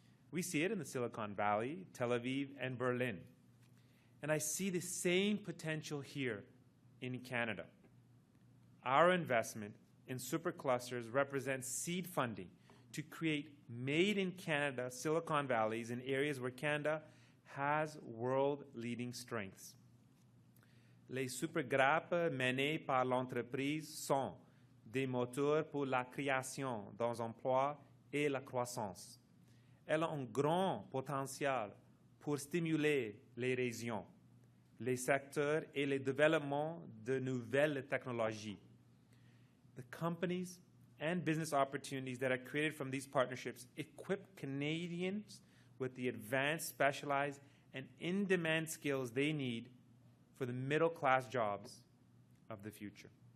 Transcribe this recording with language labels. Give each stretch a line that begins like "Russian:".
English: We see it in the Silicon Valley, Tel Aviv, and Berlin. And I see the same potential here in Canada. Our investment in superclusters represents seed funding to create made-in-Canada Silicon Valleys in areas where Canada has world-leading strengths.
French: Les supergrappes menées par l'entreprise sont des moteurs pour la création d'emplois et la croissance. Elles ont un grand potentiel pour stimuler les régions, les secteurs et le développement de nouvelles technologies.
English: The companies and business opportunities that are created from these partnerships equip Canadians with the advanced, specialized, and in-demand skills they need for the middle-class jobs of the future.